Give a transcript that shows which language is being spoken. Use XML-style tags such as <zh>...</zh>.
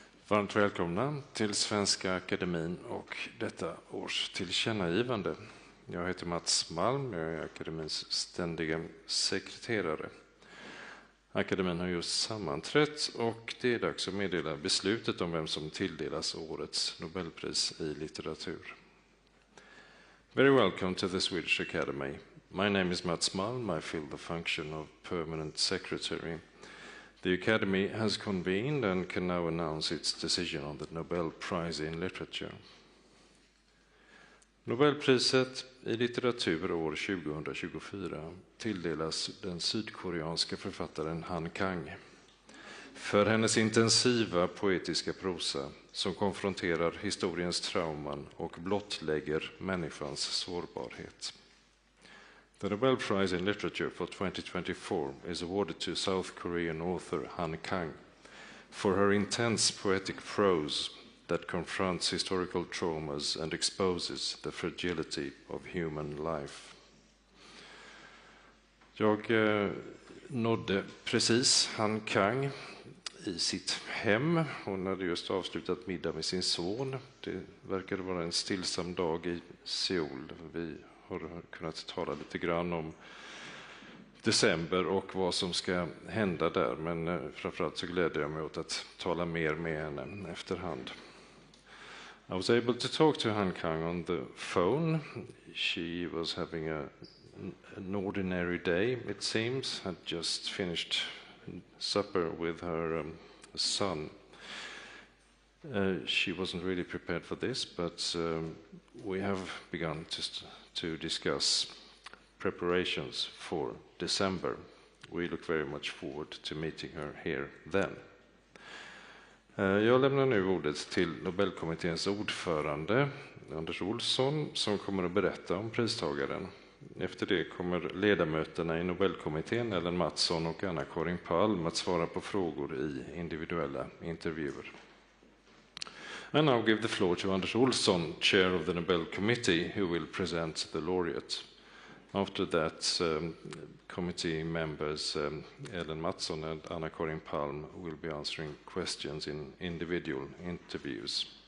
<sv>Varmt välkomna till Svenska Akademin och detta års tillkännagivande. Jag heter Mats Malm, jag är akademins ständiga sekreterare. Akademin har just sammanträtt och det är dags att meddela beslutet om vem som tilldelas årets Nobelpris i litteratur.</sv> <en>Very welcome to the Swedish Academy. My name is Mats Malm. I fill the function of permanent secretary. The Academy has convened and can now announce its decision on the Nobel Prize in Literature.</en> <sv>Nobelpriset i litteratur år 2024 tilldelas den sydkoreanska författaren Han Kang för hennes intensiva poetiska prosa som konfronterar historiens trauman och blottlägger människans sårbarhet.</sv> <en>The Nobel Prize in Literature for 2024 is awarded to South Korean author Han Kang for her intense poetic prose that confronts historical traumas and exposes the fragility of human life.</en> <sv>Jag nådde precis Han Kang i sitt hem. Hon hade just avslutat middag med sin son. Det verkade vara en stillsam dag i Seoul. Vi har kunnat tala lite grann om december och vad som ska hända där. Men framförallt så gläder jag mig åt att tala mer med henne efterhand.</sv> <en>I was able to talk to Han Kang on the phone. She was having an ordinary day, it seems, had just finished supper with her son. She wasn't really prepared for this, but we have begun to discuss preparations for December. We look very much forward to meeting her here then.</en> <sv>Jag lämnar nu ordet till Nobelkommitténs ordförande Anders Olsson som kommer att berätta om pristagaren. Efter det kommer ledamöterna i Nobelkommittén Ellen Mattsson och Anna-Karin Palm att svara på frågor i individuella intervjuer.</sv> <en>I now give the floor to Anders Olsson, chair of the Nobel Committee, who will present the laureate. After that, committee members Ellen Mattsson and Anna-Karin Palm will be answering questions in individual interviews.</en>